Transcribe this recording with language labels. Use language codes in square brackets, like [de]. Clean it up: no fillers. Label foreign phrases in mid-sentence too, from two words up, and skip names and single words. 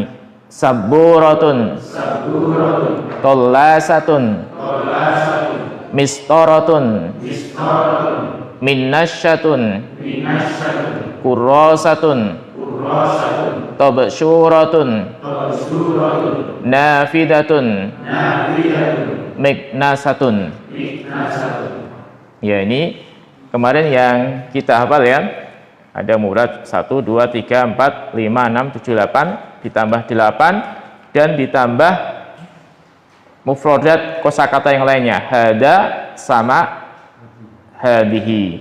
[ar] سبورة طاولة مسطرة منشفة كراسة تبصرة نافذة مكنسة. [id] Ya, ini kemarin yang kita hafal ya. Ada murad 1, 2, 3, 4, 5, 6, 7, 8 ditambah 8 dan ditambah mufrodat kosakata yang lainnya. Hada sama hadihi.